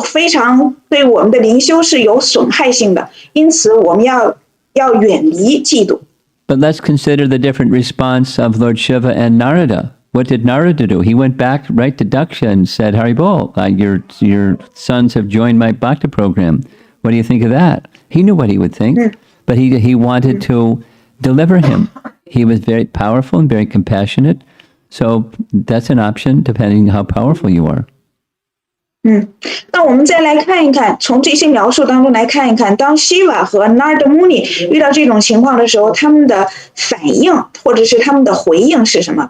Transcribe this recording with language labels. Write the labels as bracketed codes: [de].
[zh] 非常对我们的灵修是有损害性的，因此我们要要远离嫉妒。 [en] But let's consider the different response of Lord Shiva and Narada. What did Narada do? He went back right to Daksha and said, Haribol, your sons have joined my Bhakti program. What do you think of that? He knew what he would think, but he wanted to deliver him. He was very powerful and very compassionate. So that's an option depending how powerful you are. [zh] 那我们再来看一看，从这些描述当中来看一看，当 Shiva 和 Narada Muni 遇到这种情况的时候，他们的反应或者是他们的回应是什么？